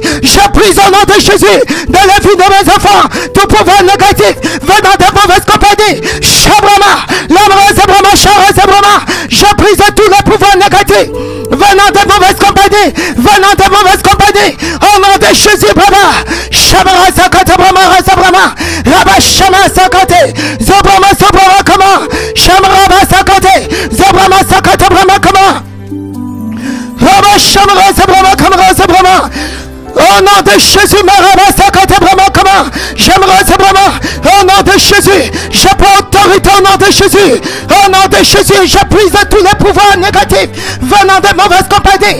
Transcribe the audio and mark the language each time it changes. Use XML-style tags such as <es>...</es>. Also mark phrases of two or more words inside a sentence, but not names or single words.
<fr>Je brise au nom de Jésus de la vie de mes enfants tout pouvoir négatif venant des mauvaises compagnies. Shabrama, Lamra Zebrama, Shara Zebrama. Je brise tous les pouvoirs négatifs venant des mauvaises compagnies, venant des mauvaises compagnies. Au nom de Jésus, Brahma, Shabara Sakate Brahma, Rasabrama, Rabba Shama Sakate, Zobrama Sobrama Kama, Shamara Sakate, Zobrama Sakate Brahma Kama, Rabba Shamara Sobrama Kama, Sobrama. Au nom de Jésus, Maraba Sakate Brahma Kama, j'aimerais Brahma. Au nom de Jésus, je prends autorité au nom de Jésus. Au nom de Jésus, je brise tous les pouvoirs négatifs venant de mauvaises compagnies.</fr>